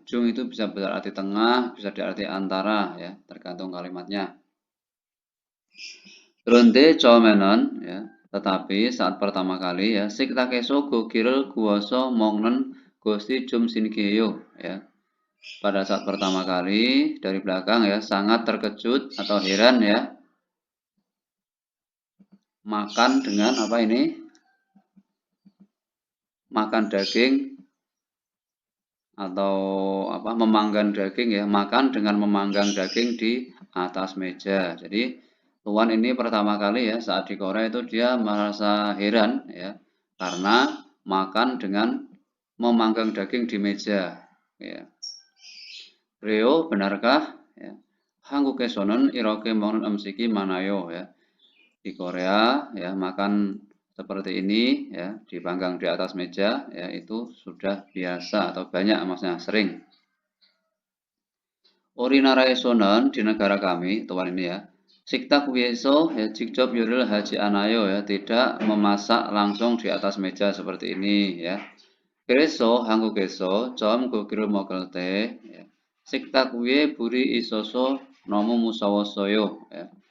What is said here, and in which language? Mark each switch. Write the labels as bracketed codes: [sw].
[id] Jung itu bisa berarti tengah, bisa diarti antara ya, tergantung kalimatnya. [ko] 그런데 처음에는 ya, [id] tetapi saat pertama kali [ko] ya, 식탁에서 고기를 구워서 먹는 것이 좀 신기해요 ya. [id] Pada saat pertama kali dari belakang ya, sangat terkejut atau heran ya. Makan dengan apa ini? Makan daging atau apa, memanggang daging ya, makan dengan memanggang daging di atas meja. Jadi Tuan ini pertama kali ya saat di Korea itu dia merasa heran ya, karena makan dengan memanggang daging di meja ya. Reo, benarkah ya? [ko] 한국에서는 이렇게 먹는 음식이 많아요 ya. [id] Di Korea ya makan seperti ini ya, dipanggang di atas meja ya, itu sudah biasa atau banyak, maksudnya sering. [ko] 우리나라에서는 [id] di negara kami, Tuan ini ya, [ko] 식탁 위에서 [id] ya, [ko] 직접 요리를 하지 않아요 [id] ya, tidak memasak langsung di atas meja seperti ini ya. [ko] 그래서 한국에서 처음 고기를 먹을 때 ya, 식탁 위에 불이 있어서 너무 무서웠어요 ya.